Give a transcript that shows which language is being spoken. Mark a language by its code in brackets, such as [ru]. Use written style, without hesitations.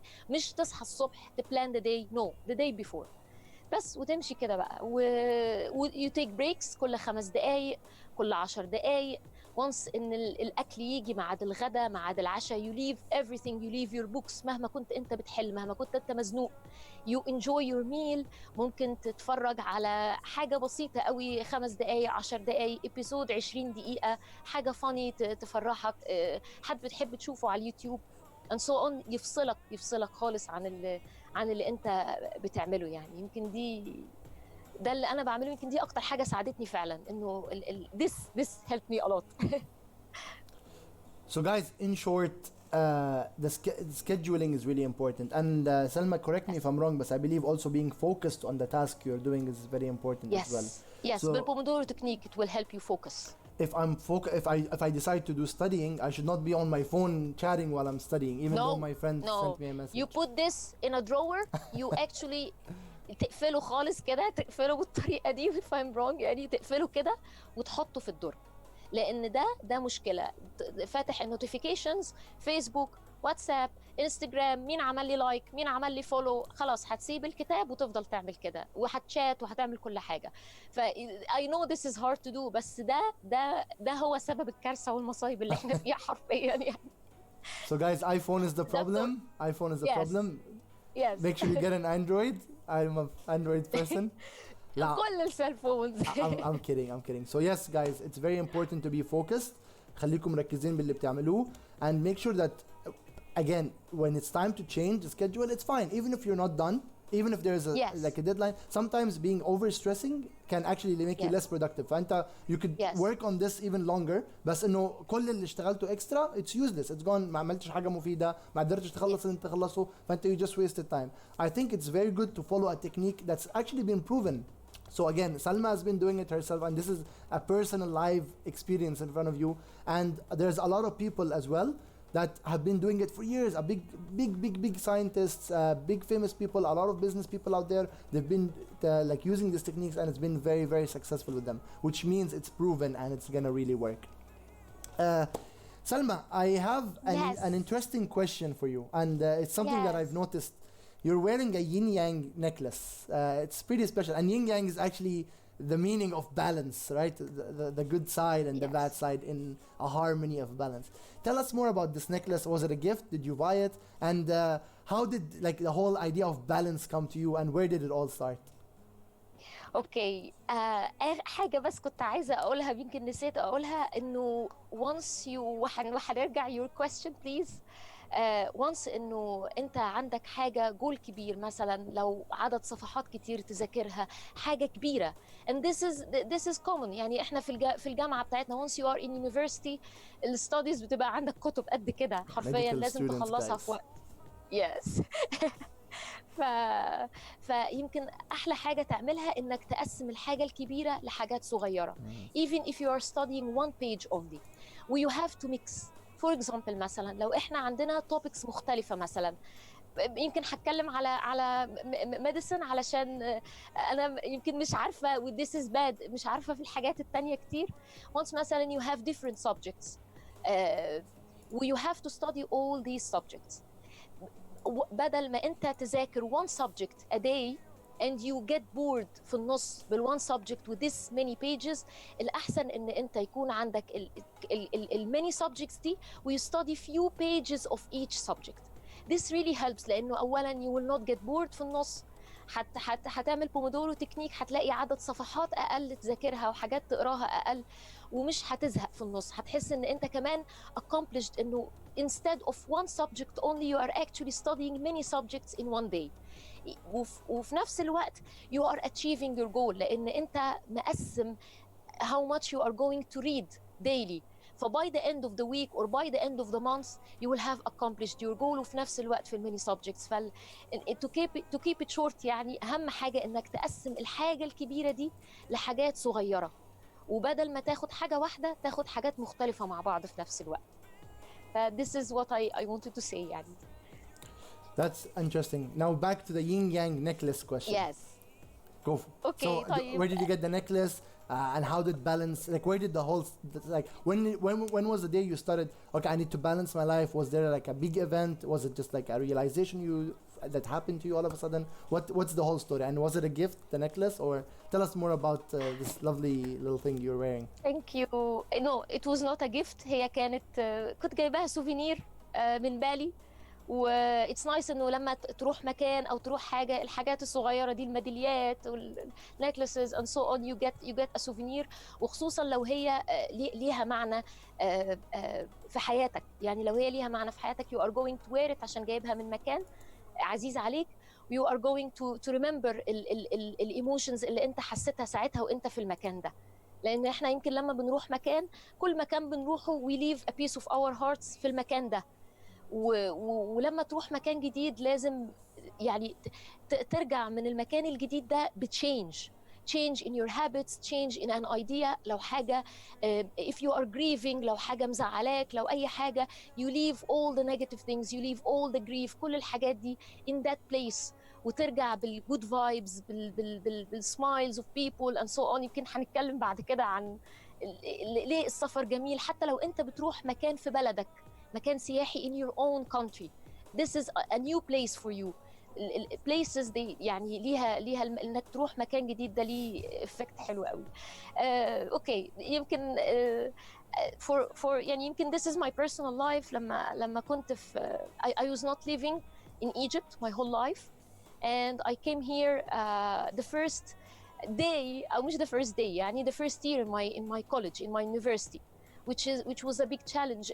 [ar] مش تصحى الصبح تبلان [en] the day, no, the day before [ar] بس. وتمشي كده بقى [en] you take breaks [ar] كل 5 دقايق، كل 10 دقايق. once ان الاكل يجي ميعاد الغداء ميعاد العشاء [en] you leave everything, you leave your books. [ar] مهما كنت انت بتحل، مهما كنت انت مزنوق، [en] you enjoy your meal. [ar] ممكن تتفرج على حاجة بسيطة قوي، 5 دقايق 10 دقايق ابيسود 20 دقيقة، حاجة فاني تفرحك، حد بتحب تشوفه على اليوتيوب [en] and so on. [ar] يفصلك خالص عن اللي انت بتعمله. يعني يمكن ده اللي انا بعمله، يمكن دي اكتر حاجه ساعدتني فعلا، انه [en] this helped me a lot. So guys, in short, scheduling is really important. And Salma, correct me if I'm wrong, but I believe also being focused on the task you're doing is very important as well. Yes, So بالبومودورو technique it will help you focus. if I decide to do studying, I should not be on my phone chatting while I'm studying, even though my friend sent me a message. You put this in a drawer. You actually [ar] تقفله خالص كده، تقفله بالطريقه دي [en] if I'm wrong، [ar] يعني تقفله كده وتحطه في الدرج، لان ده مشكله. فاتح النوتيفيكيشنز، فيسبوك، واتساب، انستجرام، مين عمل لي لايك، مين عمل لي فولو، خلاص هتسيب الكتاب وتفضل تعمل كده وهتشات وهتعمل كل حاجه. ف [en] I know this is hard to do، [ar] بس ده هو سبب الكارثه والمصايب اللي احنا فيها حرفيا يعني. [en] So guys, iPhone is the problem. iPhone is the problem. Yes. Make sure you get an Android. I'm an Android person. [ar] كل السيل فونز. [en] I'm kidding. So yes guys, it's very important to be focused. [ar] خليكم مركزين باللي بتعملوه [en] and make sure that again when it's time to change the schedule, it's fine even if you're not done, even if there's like a deadline. Sometimes being over stressing can actually make you less productive. [ar] فانت you could work on this even longer، بس انه كل اللي اشتغلته extra it's useless, it's gone. ما عملتش حاجه مفيده، ما قدرتش تخلص اللي انت تخلصه، فانت [en] you just wasted time. I think it's very good to follow a technique that's actually been proven. So again, Salma has been doing it herself, and this is a personal live experience in front of you. And there's a lot of people as well that have been doing it for years. A big scientists, big famous people, a lot of business people out there. They've been like using these techniques, and it's been very successful with them, which means it's proven and it's gonna really work. Salma, I have an interesting question for you, and it's something that I've noticed. You're wearing a yin-yang necklace. It's pretty special. And yin-yang is actually the meaning of balance, right? The good side and the bad side in a harmony of balance. Tell us more about this necklace. Was it a gift? Did you buy it? And how did like the whole idea of balance come to you, and where did it all start? [ar] اوكي، حاجه بس كنت عايزه اقولها يمكن نسيت اقولها، انه [en] once you [ar] وهنرجع [en] your question please. [ar] once انه انت عندك حاجه جول كبير، مثلا لو عدد صفحات كتير تذاكرها، حاجه كبيره [en] and this is common. [ar] يعني احنا في الجامعه بتاعتنا [en] once you are in university [ar] الستاديز بتبقى عندك كتب قد كده حرفيا لازم تخلصها في وقت. [en] yes. [ar] فيمكن احلى حاجه تعملها انك تقسم الحاجه الكبيره لحاجات صغيره. [en] even if you are studying one page only you have to mix. for example [ar] مثلا لو احنا عندنا topics مختلفه، مثلا يمكن هتكلم على medicine علشان انا يمكن مش عارفه و [en] this is bad، [ar] مش عارفه في الحاجات التانية كتير. [en] once مثلا you have different subjects you have to study all these subjects. [ar] بدل ما انت تذاكر [en] one subject a day and you get bored [ar] في النص [en] بالone subject with this many pages، [ar] الأحسن إن أنت يكون عندك ال [en] many subjects دي و you study few pages of each subject. This really helps، [ar] لأنه أولاً [en] you will not get bored [ar] في النص. هتعمل بومودورو تكنيك، هتلاقي عدد صفحات أقل تذاكرها وحاجات تقراها أقل، ومش هتزهق في النص. هتحس إن أنت كمان [en] accomplished، إنه instead of one subject only you are actually studying many subjects in one day. [ar] وفي نفس الوقت [en] you are achieving your goal، [ar] لأن أنت مقسم [en] how much you are going to read daily. by the end of the week or by the end of the month you will have accomplished your goal. [ar] وفي نفس الوقت في [en] many subjects. to keep it short، [ar] يعني أهم حاجة إنك تقسم الحاجة الكبيرة دي لحاجات صغيرة، وبدل ما تاخد حاجة واحدة تاخد حاجات مختلفة مع بعض في نفس الوقت. [en] this is what I wanted to say يعني. That's interesting. Now back to the yin-yang necklace question. Yes. Go for it. Okay. So where did you get the necklace, and how did balance, like where did the whole, like when was the day you started, okay, I need to balance my life? Was there like a big event? Was it just like a realization that happened to you all of a sudden? What's the whole story? And was it a gift, the necklace, or tell us more about this lovely little thing you're wearing? Thank you. No, it was not a gift. [ar] هي كانت كنت جايباها سوفينير من بالي. و [en] it's nice [ar] انه لما تروح مكان او تروح حاجه، الحاجات الصغيره دي، الميداليات والنكلسز [en] and so on you get a souvenir. [ar] وخصوصا لو هي ليها معنى في حياتك، يعني لو هي ليها معنى في حياتك [en] you are going to wear it [ar] عشان جايبها من مكان عزيز عليك. [en] you are going to remember [ar] الايموشنز اللي انت حسيتها ساعتها وانت في المكان ده. لان احنا يمكن لما بنروح مكان، كل مكان بنروحه [en] we leave a piece of our hearts [ar] في المكان ده. ولما تروح مكان جديد لازم يعني ترجع من المكان الجديد ده بتشينج [en] change in your habits, change in an idea. [ar] لو حاجة if you are grieving، لو حاجة مزعلاك، لو أي حاجة you leave all the negative things, you leave all the grief، كل الحاجات دي in that place، وترجع بالgood vibes بالsmiles of people and so on. يمكن هنتكلم بعد كده عن ليه السفر جميل، حتى لو أنت بتروح مكان في بلدك، مكان سياحي [en] in your own country. This is a new place for you. [ar] البليسز دي يعني ليها انك تروح مكان جديد ده ليه افكت حلو قوي. اوكي يمكن [en] for [ar] يعني يمكن [en] this is my personal life. [ar] لما كنت في [en] I was not living in Egypt my whole life and I came here the first day [ar] أو مش [en] the first day يعني the first year in my college in my university which was a big challenge.